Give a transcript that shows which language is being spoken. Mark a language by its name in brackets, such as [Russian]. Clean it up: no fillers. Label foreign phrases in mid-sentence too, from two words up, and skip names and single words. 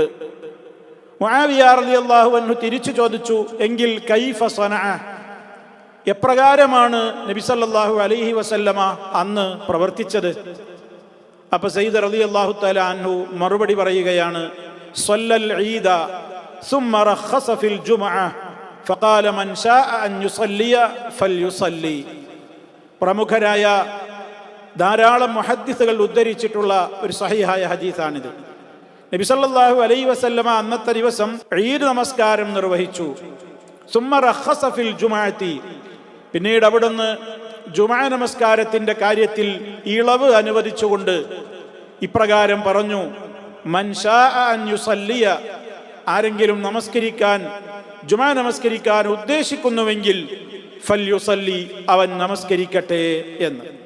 [Malayalam] മുആവിയ [Arabic] رضي الله عنه [Malayalam] തിരിച്ചു ചോദിച്ചു: എങ്കിൽ [Arabic] كيف صنع, [Malayalam] എപ്രകാരമാണ് നബി [Arabic] صلى الله عليه وسلم [Malayalam] അന്ന് പ്രവർത്തിച്ചത്? [Arabic] അപ്പോൾ സയ്യിദ് رضي الله تعالى عنه [Malayalam] മറുപടി പറയുകയാണ്: [Arabic] صلى العيد ثم رخص في الجمعة فقال من شاء أن يصلي فليصلي. [Malayalam] പ്രമുഖരായ ധാരാളം മുഹദ്ദിസുകൾ ഉദ്ധരിച്ചിട്ടുള്ള ഒരു സഹീഹായ ഹദീസാണിത്. നബി [Arabic] صلى الله عليه وسلم [Malayalam] അന്നത്തെ ദിവസം ഈദ് നമസ്കാരം നിർവഹിച്ചു. [Arabic] ثم رخص في الجمعة, [Malayalam] പിന്നീട് അവിടുന്ന് ജുമഅ നമസ്കാരത്തിന്റെ കാര്യത്തിൽ ഇളവ് അനുവദിച്ചുകൊണ്ട് ഇപ്രകാരം പറഞ്ഞു: [Arabic] من شاء أن يصلي, [Malayalam] ആരെങ്കിലും ജുമഅ നമസ്കരിക്കാൻ ഉദ്ദേശിക്കുന്നുവെങ്കിൽ ഫൽയുസല്ലി, അവൻ നമസ്കരിക്കട്ടെ എന്ന്.